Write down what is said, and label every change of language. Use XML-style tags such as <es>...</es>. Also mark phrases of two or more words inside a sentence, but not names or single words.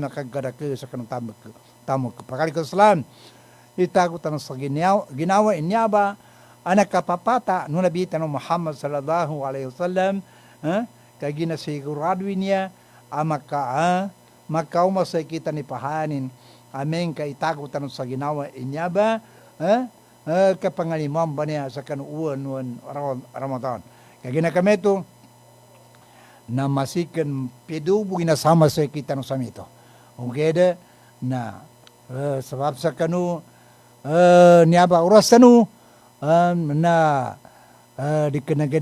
<mdh>nakaggadake sa kanu tamok pagaliko Islam itagutan sa ginawa inya ba anak kapapata no nabitan ng Muhammad</mdh> <ar>صلى الله عليه وسلم</ar> <mdh>kay ginasigurado niya makaumasa kita ni pahanin amen kay itagutan sa ginawa inya ba kapangalimam ba niya sa kanuuan Ramadan kay ginakameto na masikan pidubo ginasama sa kita no samito ungkeda na sabab sa kanu niya ba oras tanu na di kanagad</mdh>